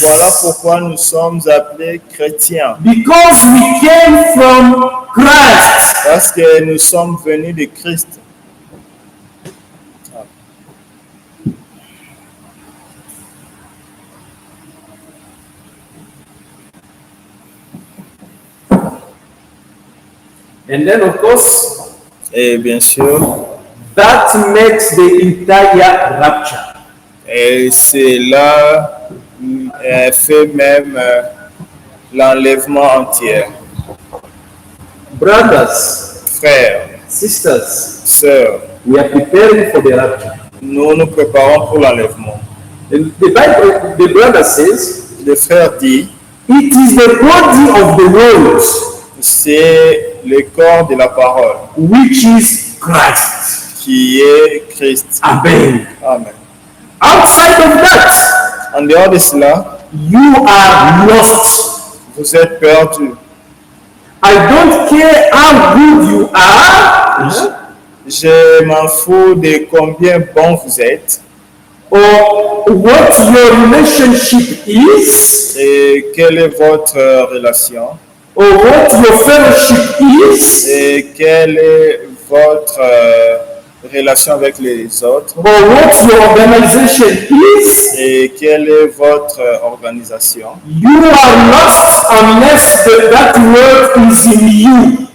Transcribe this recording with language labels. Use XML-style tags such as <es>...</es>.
<fr>Voilà pourquoi nous sommes appelés chrétiens.</fr> <en>Because we came from Christ.</en> <fr>Parce que nous sommes venus de Christ.</fr> <en>And then, of course,</en> <fr>Et bien sûr,</fr> <en>that makes the entire rapture.</en> <fr>et cela fait même l'enlèvement entier.</fr> <en>Brothers,</en> <fr>Frères,</fr> <en>sisters,</en> <fr>sœurs,</fr> <en>we are preparing for the rapture.</en> <fr>nous nous préparons pour l'enlèvement.</fr> <en>And the Bible, the brother says,</en> <fr>Le frère dit,</fr> <en>it is the body of the world,</en> <fr>c'est le corps de la parole</fr> <en>which is Christ.</en> <fr>qui est Christ.</fr> <en>Amen.</en> <fr>Amen.</fr> <en>Outside of that,</en> <fr>En dehors de cela,</fr> <en>you are lost.</en> <fr>vous êtes perdus.</fr> <en>I don't care how good you are,</en> <fr>Je m'en fous de combien bon vous êtes</fr> <en>or what your relationship is,</en> <fr>et quelle est votre relation</fr> <en>or what your fellowship is,</en> <fr>et quelle est votre relation avec les autres</fr> <en>or what your organization is.</en> <fr>et quelle est votre organisation.</fr> <en>You are lost unless that word is in you.</en>